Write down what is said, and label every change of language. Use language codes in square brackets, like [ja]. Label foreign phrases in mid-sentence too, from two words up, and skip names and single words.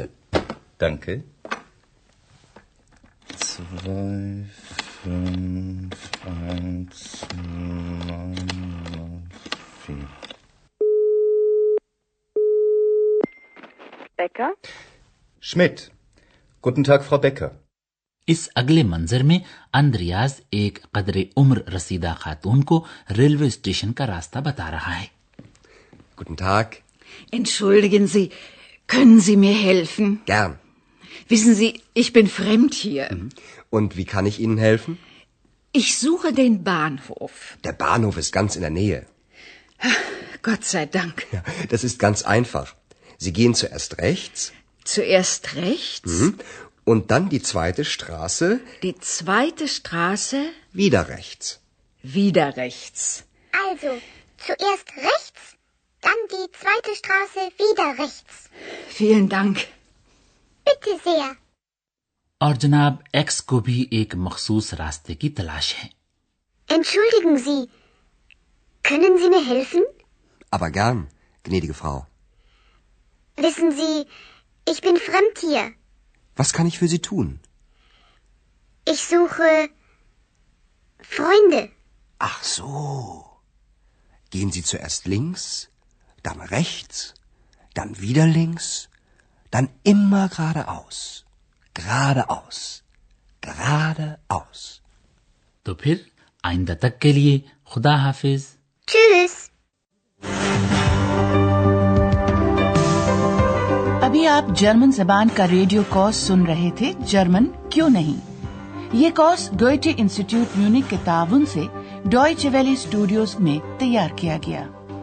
[de] Danke. 2, 5, 1, 9, 4. Becker? Schmidt. Guten Tag, Frau Becker. [ur] اس اگلے منظر میں اندریاز ایک قدرے عمر رسیدہ خاتون کو ریلوے اسٹیشن کا راستہ بتا رہا ہے. [de] Guten Tag. Entschuldigen Sie, können Sie mir helfen? Gern. Wissen Sie, ich bin fremd hier. Und wie kann ich Ihnen helfen? Ich suche den Bahnhof. Der Bahnhof ist ganz in der Nähe. Gott sei Dank. Ja, das ist ganz einfach. Sie gehen zuerst rechts. Zuerst rechts? Und dann die zweite Straße. Die zweite Straße? Wieder rechts. Wieder rechts. Also, zuerst rechts, dann die zweite Straße wieder rechts. Vielen Dank. Bitte sehr. [ur] اور جناب ایکس کو بھی ایک مخصوص راستے کی تلاش ہے. [de] Entschuldigen Sie, können Sie mir helfen? Aber gern, gnädige Frau. Wissen Sie, ich bin fremd hier. Was kann ich für Sie tun? Ich suche Freunde. Ach so. Gehen Sie zuerst links, dann rechts, dann wieder links, dann immer geradeaus. Geradeaus. Geradeaus. [ur] تو پھر آئندہ تک کے لیے خدا حافظ. [de] Tschüss. [ur] ابھی آپ جرمن زبان کا ریڈیو کورس سن رہے تھے. جرمن کیوں نہیں. یہ کورس گوئٹے انسٹیٹیوٹ میونک کے تعاون سے ڈوائچے ویلے اسٹوڈیوز میں تیار کیا گیا.